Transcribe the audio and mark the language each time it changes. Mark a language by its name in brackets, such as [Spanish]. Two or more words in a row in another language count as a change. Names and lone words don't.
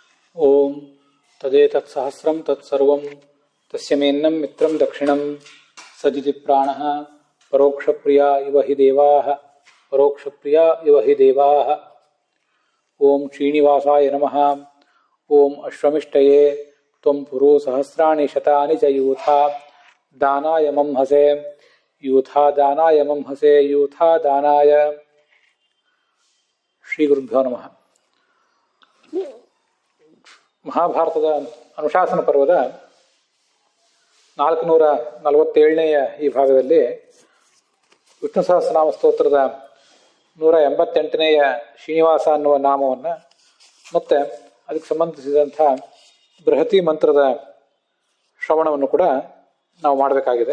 [Sanskrit] ಓಂ ತದೇತತ್ಸಹಸ್ರಂ ತತ್ಸರ್ವಂ ತಸ್ಯ ಮೇನ್ನಂ ಮಿತ್ರಂ ದಕ್ಷಿಣಂ ಸದಿತಿ ಪ್ರಾಣಃ ಪರೋಕ್ಷಪ್ರಿಯ ಇವ ಹಿ ದೇವಾಃ ಪರೋಕ್ಷಪ್ರಿಯ ಇವ ಹಿ ದೇವಾಃ. ಓಂ ಶ್ರೀನಿವಾಸಾಯ ನಮಃ. ಓಂ ಅಶ್ವಮಿಷ್ಟಯೇ ತ್ವಂ ಪುರು ಸಹಸ್ರಾಣಿ ಶತಾನಿ ಚ ಯೂಥಾ ದಾನಾಯ ಮಂಹಸೆ ಯೂಥಾ ದಾನಾಯ ಮಂಹಸೆ ಯೂಥಾ ದಾನಾಯ. ಶ್ರೀ ಗುರುಭ್ಯೋ ನಮಃ. [Kannada] ಮಹಾಭಾರತದ ಅನುಶಾಸನ ಪರ್ವದ 447ನೇಯ ಈ ಭಾಗದಲ್ಲಿ ವಿಷ್ಣು ಸಹಸ್ರನಾಮ ಸ್ತೋತ್ರದ 188ನೇಯ ಶ್ರೀನಿವಾಸ ಅನ್ನುವ ನಾಮವನ್ನು ಮತ್ತು ಅದಕ್ಕೆ ಸಂಬಂಧಿಸಿದಂಥ ಬೃಹತಿ ಮಂತ್ರದ ಶ್ರವಣವನ್ನು ಕೂಡ ನಾವು ಮಾಡಬೇಕಾಗಿದೆ.